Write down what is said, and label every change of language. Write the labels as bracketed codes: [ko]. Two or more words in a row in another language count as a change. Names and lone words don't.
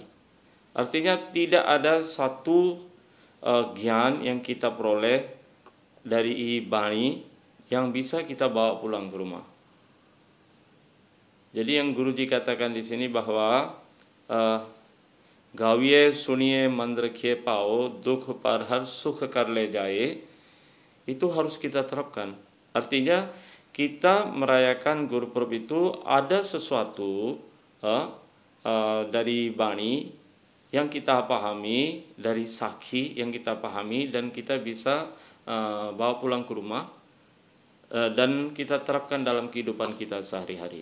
[id] Artinya tidak ada satu gyan yang kita peroleh dari bani yang bisa kita bawa pulang ke rumah. Jadi yang Guruji katakan di sini bahwa [pa] ਗਾਵੀਐ ਸੁਣੀਐ ਮਨਿ ਰਖੀਐ ਭਾਉ ਦੁਖੁ ਪਰਹਰਿ ਸੁਖੁ ਘਰਿ ਲੈ ਜਾਇ, [id] itu harus kita terapkan. Artinya kita merayakan Guru Purab itu ada sesuatu dari bani yang kita pahami, dari sakhi yang kita pahami, dan kita bisa bawa pulang ke rumah dan kita terapkan dalam kehidupan kita sehari-hari.